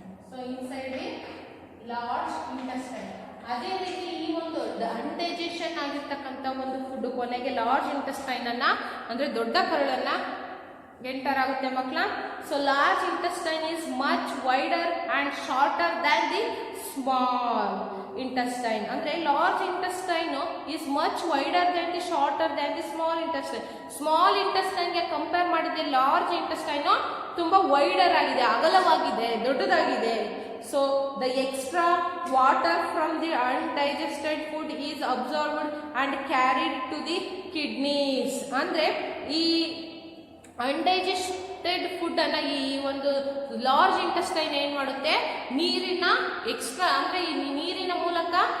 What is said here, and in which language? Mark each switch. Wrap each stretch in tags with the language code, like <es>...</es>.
<en>So inside the large intestine.</en> <kn>ಅದೇ ರೀತಿ ಈ ಒಂದು ಅನ್ಡೈಜೆಷನ್ ಆಗಿರ್ತಕ್ಕಂಥ ಒಂದು ಫುಡ್ ಕೊನೆಗೆ ಲಾರ್ಜ್ ಇಂಟೆಸ್ಟೈನ್ ಅನ್ನ ಅಂದ್ರೆ ದೊಡ್ಡ ಕರಳನ್ನ ಎಂಟರ್ ಆಗುತ್ತೆ ಮಕ್ಕಳ.</kn> <en>So large intestine is much wider and shorter than the small intestine. ಅಂದ್ರೆ large intestine is much wider than the shorter than the small intestine.</en> <kn>Small ಇಂಟೆಸ್ಟೈನ್ಗೆ compare ಮಾಡಿದ್ರೆ ಲಾರ್ಜ್ ಇಂಟೆಸ್ಟೈನ್ ತುಂಬಾ wider ಆಗಿದೆ, ಅಗಲವಾಗಿದೆ, ದೊಡ್ಡದಾಗಿದೆ.</kn> <en>So the extra water from the undigested food is absorbed and carried to the kidneys.</en> <kn>ಅಂದ್ರೆ ಈ undigested food ಅನ್ನ ಈ ಒಂದು large intestine ಏನ್ ಮಾಡುತ್ತೆ, ನೀರಿನ ಎಕ್ಸ್ಟ್ರಾ ಅಂದ್ರೆ ಈ ನೀರಿನ ಮೂಲಕ</kn>